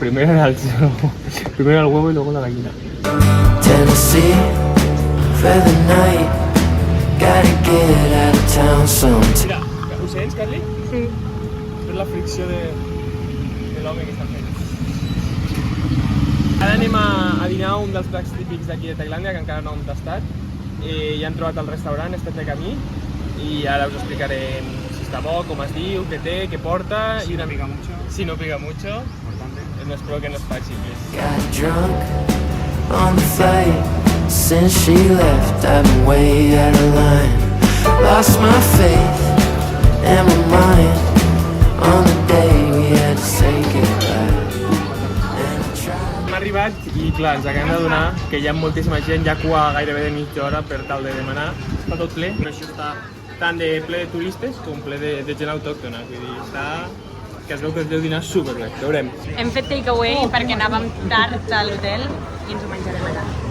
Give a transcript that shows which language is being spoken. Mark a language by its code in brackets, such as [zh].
[es] Primero el huevo y luego la gallina. [en] Tennessee for the night. Gotta get out of town sometime. [ca] Mira, ho sents, Carly? Sí. És la fricció de l'home que està fent. Ara anem a dinar un dels plats típics d'aquí de Tailàndia, que encara no hem tastat. Ja hem trobat el restaurant, estem de camí, i ara us explicarem si està bo, com es diu, què té, què porta... [es] Si no pica mucho. Si no pica mucho. [ca] Espero que no es faci més. [en] Got drunk on the flight. Since she left, I've been way out of line. Lost my faith and my mind on the day we had to say goodbye. [ca] Hem arribat i clar, ens acabem d'adonar que hi ha moltíssima gent, hi ha cua gairebé de mitja hora per tal de demanar. Està tot ple, però això està tant de ple de turistes com ple de gent autòctona. Vull dir, està... que es veu que es deu dinar superbé, veurem. Hem fet takeaway perquè anàvem tard a l'hotel i ens ho menjarem allà.